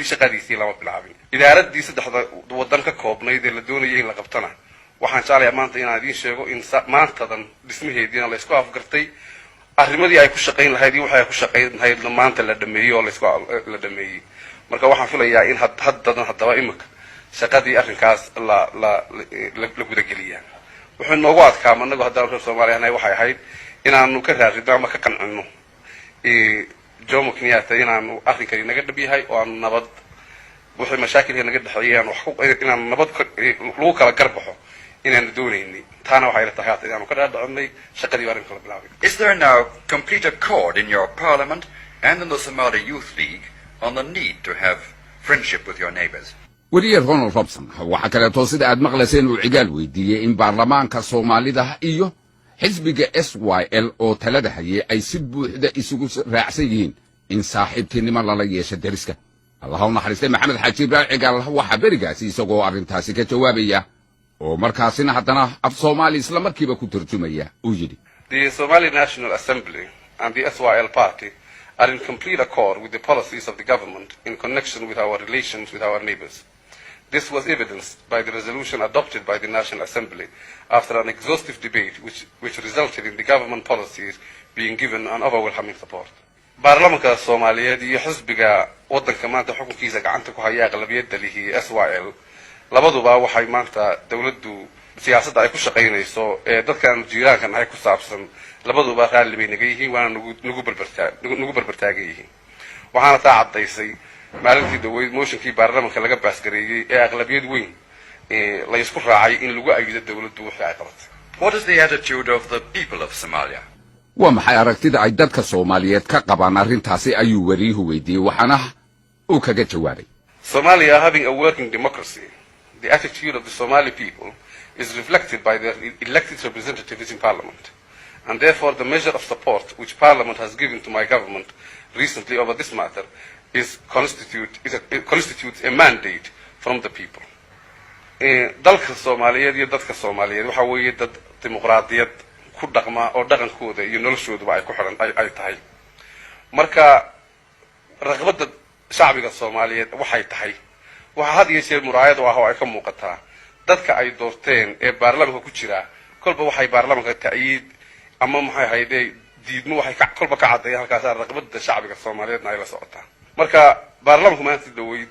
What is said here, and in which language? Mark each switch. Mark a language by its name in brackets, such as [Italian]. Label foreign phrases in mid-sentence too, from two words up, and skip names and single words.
[Somali] shaqadiisii lama bilaabin idaaradii saddexda wadan ka koobnayd ee la doonayay in la qabtana waxaan jeclahay maanta inaan idin sheego in maantadan dhismaheediina la isku afgartay arrimadii ay ku shaqayn lahayd iyo waxa ay ku shaqayn lahayd maanta la dhameeyay oo la dhameeyay marka waxaan filayaa in haddaba imika shaqadii arrinkaas la guda geliyaan wuxuu noogu adkaama anagu haddaan reer Soomaaliya waxay ahayd inaanu ka raadino ama ka qancino Jomo Kenyatta inaanu arrinkani naga dhab yahay oo aan nabad wixii mashaakilka naga dhaxeeyaan wax inaan nabad lagu kala garbaxo inaan doonaynay taana waxay la tahay inaanu ka dhaadhacinay shaqadii arrinka la bilaabay. [English] Is there now complete accord in your parliament and in the Somali Youth League on the need to have friendship with your neighbors? [Somali] wariye Ronald Robson waxa kale oo sida aad maqlayseen uu cigaal weydiiyay in baarlamaanka Soomaalida iyo xisbiga SYL oo talada hayay ay si buuxda isugu raacsan yihiin in saaxiibtinimo lala yeesho dariska Allahu naxariistay maxamed xaaji ibraahim cigaal waxa barigaasi isagoo arrintaasi ka jawaabaya oo markaasina haddana af Soomaali isla markiiba ku turjumaya uu yiri [English] The Somali National Assembly and the SYL party are in complete accord with the policies of the government in connection with our relations with our neighbors. This was evidenced by the resolution adopted by the National Assembly after an exhaustive debate which resulted in the government policies being given an overwhelming support. [Somali] Baarlamaanka Soomaaliyeed iyo xisbiga waddanka maanta xukunkiisa gacanta ku haya aqlabiyadda lihi SYL labaduba waxay maanta dawladdu siyaasadda ay ku shaqaynayso ee dadkan jiiraankan ay ku saabsan labaduba raali bay naga yihiin waana nagu barbartaagay yihiin waxaana taa cadaysay maalintii dhaweyd motionkii baarlamaanka laga baasgareeyay ee aqlabiyad weyn la isku raacay in lagu ayido dawladdu wixii ay qabatay. [English] What is the attitude of the people of Somalia? [Somali] waa maxay aragtida ay dadka Soomaaliyeed ka qabaan arrintaasi ayuu wariyuhu weydiiyay waxaana uu kaga jawaabay [English] Somalia having a working democracy, the attitude of the Somali people is reflected by their elected representatives in parliament. And therefore the measure of support which parliament has given to my government recently over this matter constitutes a mandate from the people. [Somali] dalka Soomaaliyeed iyo dadka Soomaaliyeed waxa weeye dad dimuqraadiyad ku dhaqma oo dhaqankooda iyo noloshooda ay ku xiran ay tahay marka raqabada shacbiga Soomaaliyeed waxay tahay waxa had iyo jeer muraayad oo ay ka muuqataa dadka ay doorteen ee baarlamaanka ku jira kolba waxay baarlamaanka taayid ama maxay hayday diidmo waxay kolba ka cadeeyaan halkaas raqabada shacbiga Soomaaliyeedna ay la socotaa marka baarlamaanku maanta dhaweyd